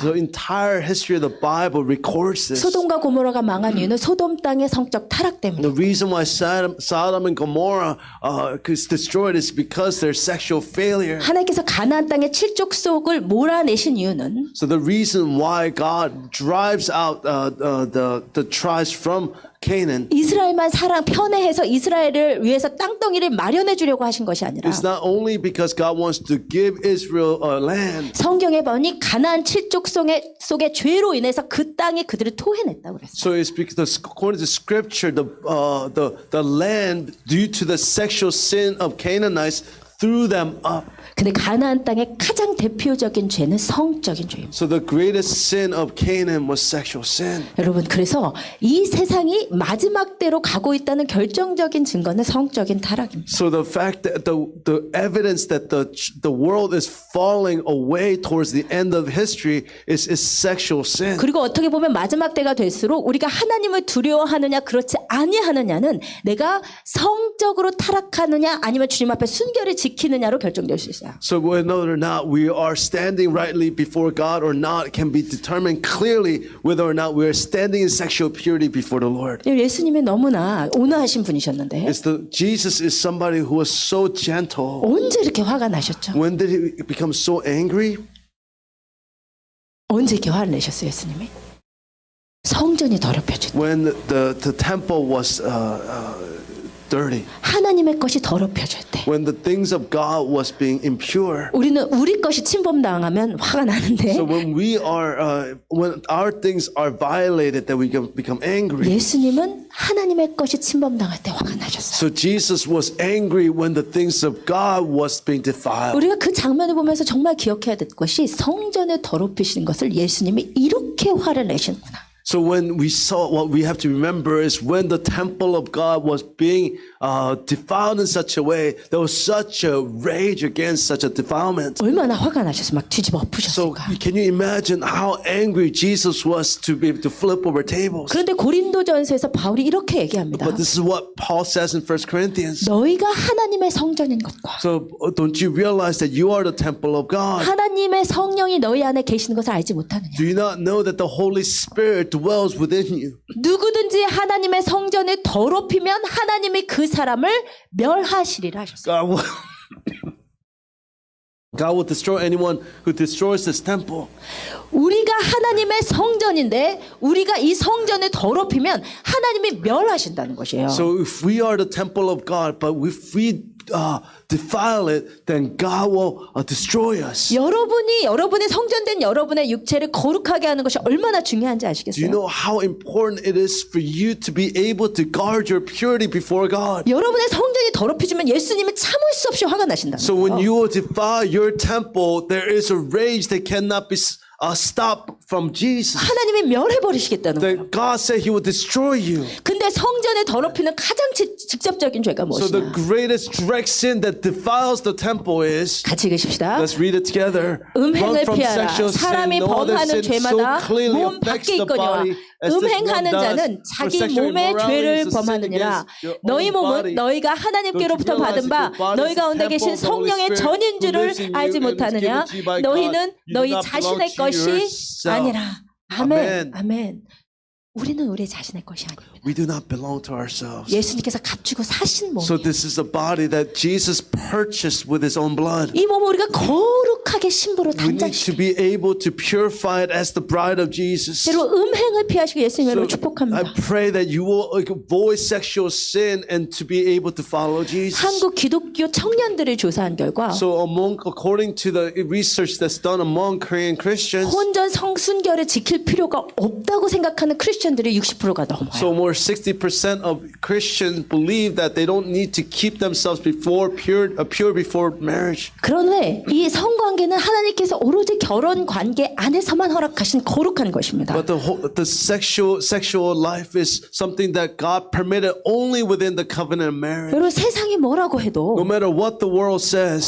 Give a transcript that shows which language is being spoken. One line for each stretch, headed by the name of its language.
English: The entire history of the Bible records this.
Korean: 소돔과 고모라가 망한 이유는 소돔 땅의 성적 타락 때문에.
English: The reason why Sodom and Gomorrah is destroyed is because their sexual failure.
Korean: 하나님께서 가나안 땅의 칠족속을 몰아내신 이유는
English: So the reason why God drives out the tribes from Canaan
Korean: 이스라엘만 편애해서 이스라엘을 위해서 땅덩이를 마련해 주려고 하신 것이 아니라
English: is not only because God wants to give Israel a land.
Korean: 성경에 보니 가나안 칠족 속의 죄로 인해서 그 땅이 그들을 토해냈다고 그랬어요.
English: So it's because according to Scripture, the land due to the sexual sin of Canaanites threw them up.
Korean: 근데 가나안 땅의 가장 대표적인 죄는 성적인 죄입니다.
English: So the greatest sin of Canaan was sexual sin.
Korean: 여러분 그래서 이 세상이 마지막 때로 가고 있다는 결정적인 증거는 성적인 타락입니다.
English: So the fact that the evidence that the world is falling away towards the end of history is sexual sin.
Korean: 그리고 어떻게 보면 마지막 때가 될수록 우리가 하나님을 두려워하느냐 그렇지 아니하느냐는 내가 성적으로 타락하느냐 아니면 주님 앞에 순결을 지키느냐로 결정될 수 있어요.
English: So whether or not we are standing rightly before God or not can be determined clearly whether or not we are standing in sexual purity before the Lord.
Korean: 예수님이 너무나 온화하신 분이셨는데
English: Jesus is somebody who was so gentle.
Korean: 언제 이렇게 화가 나셨죠?
English: When did he become so angry?
Korean: 언제 이렇게 화를 내셨어요, 예수님이? 성전이 더럽혀질 때,
English: When the temple was dirty.
Korean: 하나님의 것이 더럽혀질 때,
English: When the things of God was being impure.
Korean: 우리는 우리 것이 침범당하면 화가 나는데
English: So when when our things are violated, that we can become angry.
Korean: 예수님은 하나님의 것이 침범당할 때 화가 나셨어요.
English: So Jesus was angry when the things of God was being defiled.
Korean: 우리가 그 장면을 보면서 정말 기억해야 될 것이 성전을 더럽히시는 것을 예수님이 이렇게 화를 내시는구나.
English: So when we saw, what we have to remember is when the temple of God was being defiled in such a way, there was such a rage against such a defilement.
Korean: 얼마나 화가 나셔서 막 뒤집어
English: So
Korean: 엎으셨을까.
English: can you imagine how angry Jesus was to be able to flip over tables?
Korean: 그런데 고린도전서에서 바울이 이렇게 얘기합니다.
English: But this is what Paul says in 1 Corinthians.
Korean: 너희가 하나님의 성전인 것과
English: So don't you realize that you are the temple of God?
Korean: 하나님의 성령이 너희 안에 계시는 것을 알지 못하느냐.
English: Do you not know that the Holy Spirit dwells within you?
Korean: 누구든지 하나님의 성전을 더럽히면 하나님이 그 사람을 멸하시리라 하셨어요.
English: God will destroy anyone who destroys this temple.
Korean: 우리가 하나님의 성전인데 우리가 이 성전을 더럽히면 하나님이 멸하신다는 것이에요.
English: So if we are the temple of God, but if we defile it, then God will destroy us.
Korean: 여러분의 성전된 여러분의 육체를 거룩하게 하는 것이 얼마나 중요한지
English: Do you
Korean: 아시겠어요?
English: know how important it is for you to be able to guard your purity before God?
Korean: 여러분의 성전이 더럽혀지면 예수님이 참을 수 없이 화가 나신다.
English: So when you defile your temple, there is a rage that cannot be stopped from Jesus.
Korean: 하나님이 멸해버리시겠다는 거예요.
English: That God said He will destroy you.
Korean: 근데 성전을 더럽히는 가장 직접적인 죄가
English: So the
Korean: 무엇이냐?
English: greatest direct sin that defiles the temple is.
Korean: 같이 읽으십시다.
English: Let's read it together. Run
Korean: 음행을
English: from
Korean: 피하라.
English: sexual sin.
Korean: 사람이
English: No other
Korean: 범하는
English: sin so
Korean: 죄마다
English: clearly
Korean: 몸
English: affects
Korean: 밖에
English: the
Korean: 있거니와
English: body as this one
Korean: 음행하는
English: does.
Korean: 자는
English: For
Korean: 자기
English: sexual
Korean: 몸의
English: immorality
Korean: 죄를
English: is a sin
Korean: 범하느니라.
English: against your own
Korean: 너희 몸은
English: body.
Korean: 너희가 하나님께로부터
English: Don't you
Korean: 받은 바
English: realize that your body
Korean: 너희
English: is the
Korean: 가운데 계신
English: temple of the Holy
Korean: 성령의
English: Spirit
Korean: 전인
English: who
Korean: 줄을
English: lives in you
Korean: 알지
English: and is
Korean: 못하느냐?
English: given to you by God?
Korean: 너희는
English: You do
Korean: 너희
English: not belong
Korean: 자신의
English: to
Korean: 것이
English: yourself.
Korean: 아니라. 아멘.
English: Amen.
Korean: 아멘. 우리는 우리 자신의 것이 아닙니다.
English: We do not belong to ourselves.
Korean: 예수님께서 값주고 사신 몸.
English: So this is a body that Jesus purchased with His own blood.
Korean: 이 몸을 우리가 거룩하게 신부로
English: We need to
Korean: 단장시키고
English: be able to purify it as the bride of Jesus.
Korean: 때로 음행을 피하시고 예수님의 이름으로
English: So
Korean: 축복합니다.
English: I pray that you will avoid sexual sin and to be able to follow Jesus.
Korean: 한국 기독교 청년들을 조사한 결과
English: So according to the research that's done among Korean Christians,
Korean: 혼전 성순결을 지킬 필요가 없다고 생각하는 크리스천들이 60%가 넘어요.
English: so more 60% of Christians believe that they don't need to keep themselves pure before marriage.
Korean: 그런데 이 성관계는 하나님께서 오로지 결혼 관계 안에서만 허락하신 거룩한 것입니다.
English: But the sexual life is something that God permitted only within the covenant of marriage.
Korean: 여러분 세상이 뭐라고
English: No
Korean: 해도
English: matter what the world says.